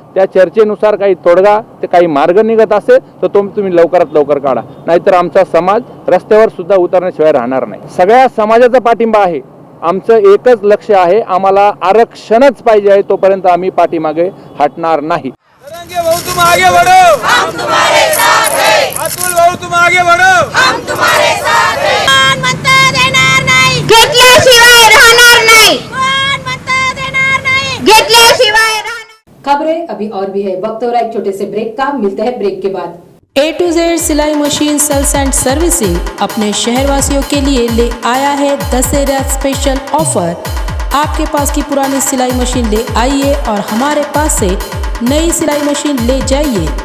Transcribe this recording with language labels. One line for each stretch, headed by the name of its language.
Marathi: त्या चर्चेनुसार काही तोडगा, ते काही मार्ग निघत असेल तर तुम्ही लवकरात लवकर काढा, नाहीतर आमचा समाज रस्त्यावर सुद्धा उतरण्याशिवाय राहणार नाही. सगळ्या समाजाचा पाठिंबा आहे. आमचं एकच लक्ष आहे, आम्हाला आरक्षणच पाहिजे आहे. तोपर्यंत आम्ही पाठीमागे हटणार नाही.
Hindi: भाऊ तुम आगे बढ़ो, हम तुम्हारे साथ हैं. अतुल भाऊ तुम आगे बढ़ो, हम तुम्हारे साथ हैं.
Marathi: मत देणार नाही, घेतल्याशिवाय राहणार नाही. मत देणार नाही, घेतल्याशिवाय राहणार.
Hindi: खबरें अभी और भी है, वक्त हो रहा है एक छोटे से ब्रेक का. मिलते हैं ब्रेक के बाद. A to Z सिलाई मशीन सेल्स एंड सर्विसिंग अपने शहरवासियों के लिए ले आया है दशहरा स्पेशल ऑफर. आपके पास की पुरानी सिलाई मशीन ले आइए और हमारे पास से नई सिलाई मशीन ले जाइए.